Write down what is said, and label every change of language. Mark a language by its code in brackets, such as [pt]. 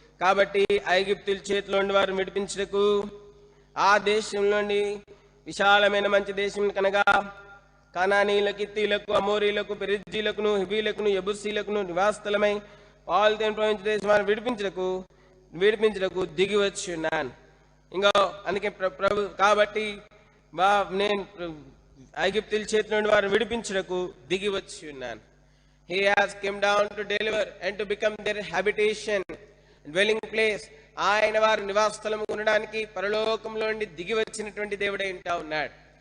[te] కాబట్టి ఐగుప్తుల చేతిలో నుండి వారు విడిపించుటకు ఆ దేశంలోని విశాలమైన మంచి దేశం కనగా కనానీయులకు, హిత్తీయులకు, అమోరీయులకు, పెరిజ్జీయులకును, హివీయులకును, యెబూసీయులకును నివాసస్థలమై పాలుతేనె ప్రవహించే దేశం వారిని విడిపించుటకు దిగి వచ్చి ఉన్నాను. ఇంకా అందుకే ప్రభు, కాబట్టి నేను ఐగుప్తుల చేతి నుండి వారిని విడిపించుటకు దిగి వచ్చి ఉన్నాను. [en] He has come down to deliver and to become their habitation, dwelling place. [te] ఆయన వారి నివాస స్థలం ఉండడానికి పరలోకంలో నుండి దిగి వచ్చినటువంటి దేవుడై ఉంటా ఉన్నాడు.